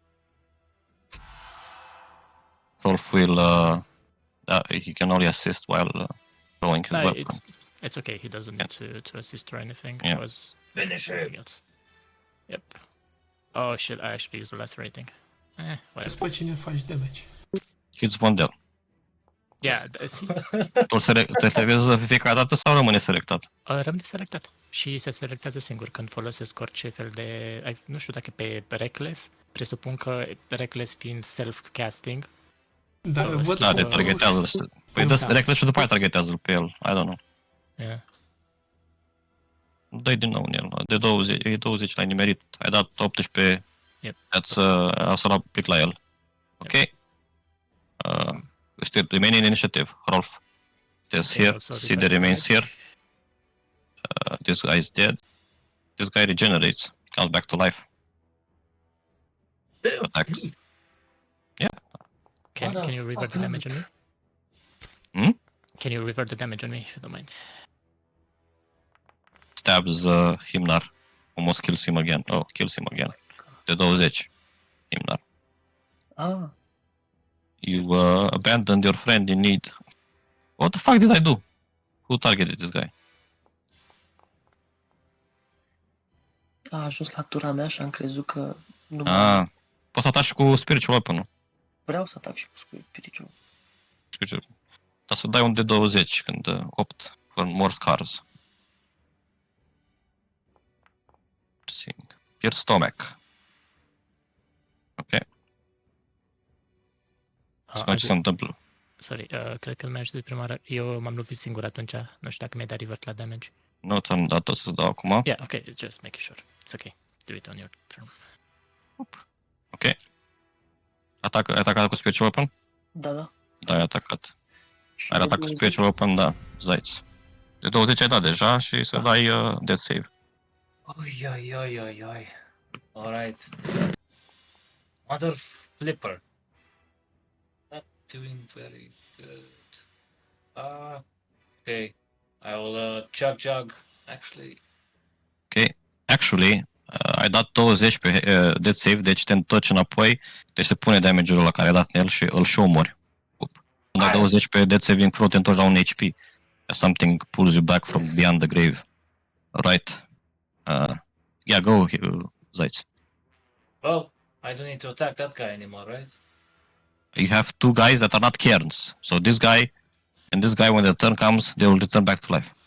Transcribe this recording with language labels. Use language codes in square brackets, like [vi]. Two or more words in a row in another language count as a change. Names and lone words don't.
[en] Rolf will, he can only assist while throwing his No, weapon. it's okay. He doesn't need to assist or anything. Yeah. It was Finish anything it. else. Yep. Oh shit! I actually used the last rating. Whatever. [ro] Pe cine faci damage. [en] Hits Vondel. Yeah, see, [ro] Tu te selectezi fiecare dată sau rămâne selectat? rămâne selectat. Și se selectează singur când folosesc orice fel de... Nu știu dacă pe Reckless. Presupun că Reckless fiind self-casting. Dar Da, văd Da, cum te targetează. Păi dă reclă și după aia targetează pe el. [en] I don't know. Yeah. [ro] Dă-i din nou în el. De 20, e 20 l-ai nimerit. Ai dat 18. [en] Yep. [ro] Am să luat pic la el. Ok. [en] Still remaining initiative. Rolf. Stays here. also See the revive remains damage. here. This guy is dead. This guy regenerates. Comes back to life. Attack. Can you revert the damage on me? Hmm? Can you revert the damage on me if you don't mind? Stabs Himnar. Almost kills him again. Oh, kills him again. [ro] De 20. Himnar. Ah, [en] You abandoned your friend in need. What the fuck did I do? Who targeted this guy? [ro] a ajuns la tura mea și am crezut că nu mai Ah, poți să ataci cu Spiritual Weapon-ul. vreau să atac și cu spiritual. Dar să dai un de 20 când 8 [en] for more scars. [ro] Pierce stomach. Ok. Să vedem ce se întâmplă. Sorry, cred că îl mai ajută prima oară. Eu m-am lovit singur atunci. Nu știu dacă mi-ai dat revert la damage. Nu ți-am dat o să-ți dau acum. [en] Yeah, okay, just make sure. It's okay. Do it on your turn. Ok. [ro] Ai atacat cu Spiritual Weapon? Da. Da, ai atacat. Și Ai de atacat cu 20. Spiritual Weapon, da. Zaiți. De 20 ai dat deja și să dai death save. [en] Oi. Alright. Mother flipper. Not doing very good. Okay. I will jug. Actually. Ok. Actually, [ro] ai dat 20 pe death save, deci te întorci înapoi, deci se pune damage-ul la care ai dat în el și îl și omori. Când ai 20 pe death save inclu, te întorci la un HP. [en] Something pulls you back from beyond the grave. Right. Yeah, go, Zaiți. Well, I don't need to attack that guy anymore, right? You have two guys that are not cairns. So this guy and this guy, when their turn comes, they will return back to life.